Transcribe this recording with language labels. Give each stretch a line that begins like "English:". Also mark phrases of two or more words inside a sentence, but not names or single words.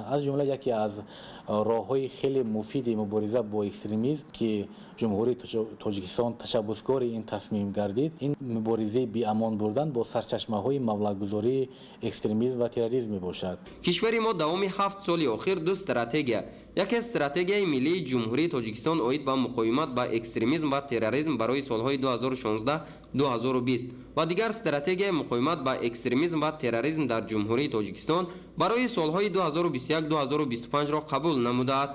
Tajik: аз ҷумла яке аз роҳҳои хеле муфиди мубориза бо экстремизм, ки ҷумҳурии Тоҷикистон ташаббускори ин тасмим гардид, ин муборизаи биамон бурдан бо сарчашмаҳои маблағгузории экстремизм ва терроризм мебошад. кишвари мо давоми 7 соли охир ду стратегия, Яке стратегияи миллии Ҷумҳурии Тоҷикистон оид ба муқовимат бо экстремизм ва терроризм барои солҳои 2016 2020 ва дигар стратегияи муқовимат бо экстремизм ва терроризм дар Ҷумҳурии Тоҷикистон барои солҳои 2021 2025 ро қабул намуда аст.